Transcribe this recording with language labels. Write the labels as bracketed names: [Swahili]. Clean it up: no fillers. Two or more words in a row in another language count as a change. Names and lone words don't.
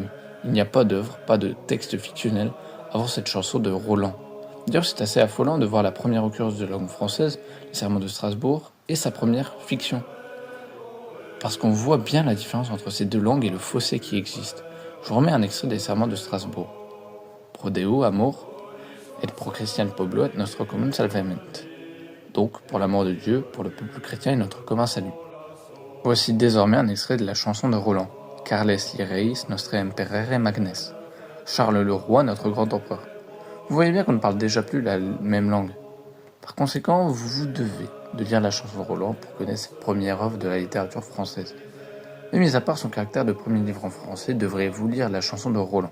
[French] Il n'y a pas d'œuvre, pas de texte fictionnel avant cette chanson de Roland. D'ailleurs, c'est assez affolant de voir la première occurrence de la langue française, les serments de Strasbourg, et sa première fiction. Parce qu'on voit bien la différence entre ces deux langues et le fossé qui existe. Je vous remets un extrait des serments de Strasbourg. [Old French] Pro Deo amor, et pro Christian Poblo et nostro commun salvament. [French] Donc, pour l'amour de Dieu, pour le peuple chrétien et notre commun salut. Voici désormais un extrait de la chanson de Roland. [Old French] Carles Reis nostre imperere magnes. [French] Charles le roi, notre grand empereur. Vous voyez bien qu'on ne parle déjà plus la même langue. Par conséquent, vous devez de lire la chanson de Roland pour connaître cette première œuvre de la littérature française. Mais mis à part son caractère de premier livre en français, devriez-vous lire la chanson de Roland.